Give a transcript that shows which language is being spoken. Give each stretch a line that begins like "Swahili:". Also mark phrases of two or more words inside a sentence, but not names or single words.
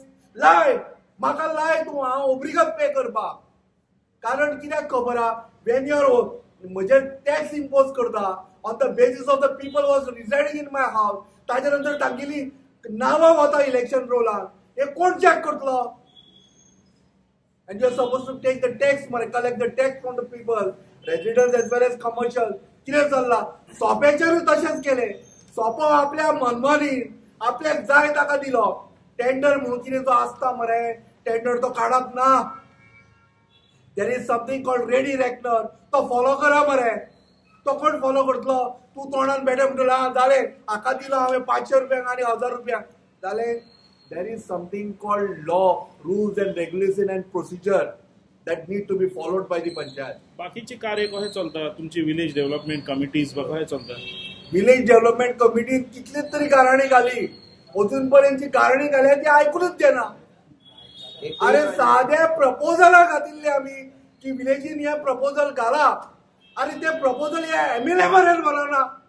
Konkani: लाय, म्हाका लाय तूं, हांव ओब्रिगत पे करपाक. कारण कित्याक खबर आहा,
English: when your म्हजे tax impose
Konkani: करता
English: on the basis of the people was residing in my house,
Konkani: ताजे नंतर तांगेली नांवां वता इलेक्शन रोलार, हे कोण चॅक करतलो.
English: And you're supposed to take the tax, collect the tax from the people, residents as well as commercial.
Konkani: कितें चल्ला, सोप्याचेरूय तशेंच केलें. सोपो आपल्या मनमानीन आपल्याक जाय ताका दिलो. टेंडर म्हणून कितें जो आसता मरे, टेंडर तो काडप ना.
English: there is something called ready reckoner,
Konkani: तो फॉलो करा मरे. तो कोण फॉलो करतलो. तूं तोंडान बेटे म्हणटलो जालें, हाका दिलो हांवें 500 रुपयांक आनी 1000 रुपयांक, जालें.
English: There is something called law, rules and regulation and procedure that need to be followed by the panchayat.
Konkani: बाकीचे कार्य कशें चलता तुमची
English: village development committees
Konkani: कशें चलता?
English: village development committeeन
Konkani: कितलीच तरी गाराणी घाली, अजून पर्यंतची गाराणी घाल्या ती आयकूनच देना. अरे साध्या प्रपोजला घातिल्ले आमी की विलेजीन हे प्रपोजल घाला, अरे ते प्रपोजल हे MLA मरेन व्हरना.